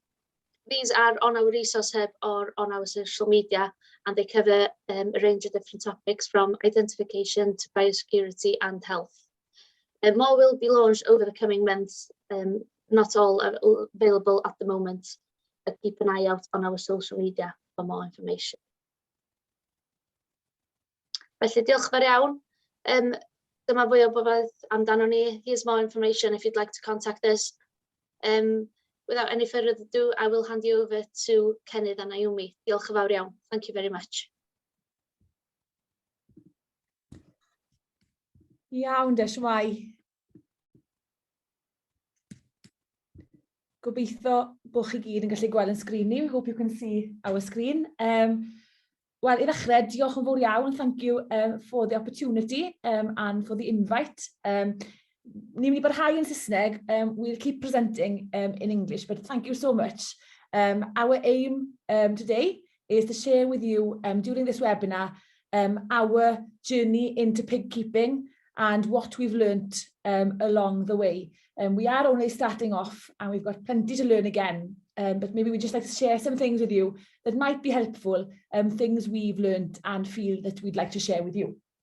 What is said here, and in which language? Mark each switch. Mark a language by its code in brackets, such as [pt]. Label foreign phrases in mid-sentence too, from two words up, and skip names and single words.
[en] These are on our resource hub or on our social media, and they cover a range of different topics from identification to biosecurity and health. More will be launched over the coming months. Not all are available at the moment, but keep an eye out on our social media for more information. [cy] Felly, diolch fawr iawn. Dyma fwy o bobeth amdano ni. [en] Here's more information if you'd like to contact us. Without any further ado, I will hand you over to Cennydd and Naomi. [cy] Diolch yn fawr iawn. [en] Thank you very much. [cy] Iawn, de, shwmai. Gobeithio bod chi gyd yn gallu gweld yn sgrin ni. [en] We hope you can see our screen. [cy] Wel, I ddechrau, diolch yn fawr iawn. [en] Thank you for the opportunity and for the invite. [cy] Ni'n mynd I barhau yn Saesneg. [en] We'll keep presenting in English, but thank you so much. Our aim today is to share with you during this webinar our journey into pig keeping and what we've learnt along the way. We are only starting off and we've got plenty to learn again, but maybe we'd just like to share some things with you that might be helpful, things we've learnt and feel that we'd like to share with you.